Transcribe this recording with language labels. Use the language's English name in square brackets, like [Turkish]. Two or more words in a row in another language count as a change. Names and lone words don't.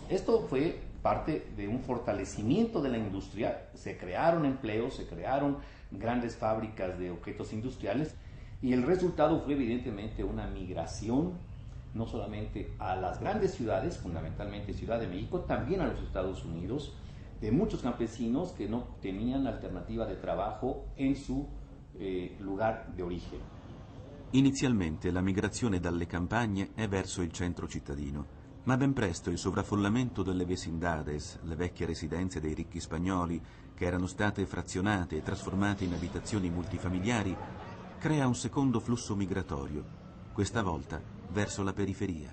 [Spanish] Esto fue parte de un fortalecimiento de la industria, se crearon empleos, se crearon grandes fábricas de objetos industriales y el resultado fue evidentemente una migración no solamente a las grandes ciudades, fundamentalmente Ciudad de México, también a los Estados Unidos, de muchos campesinos que no tenían alternativa de trabajo in su lugar di origine. [Italian] Inizialmente la migrazione dalle campagne è verso il centro cittadino, ma ben presto il sovraffollamento delle vecindades, le vecchie residenze dei ricchi spagnoli, che erano state frazionate e trasformate in abitazioni multifamiliari, crea un secondo flusso migratorio, questa volta verso la periferia.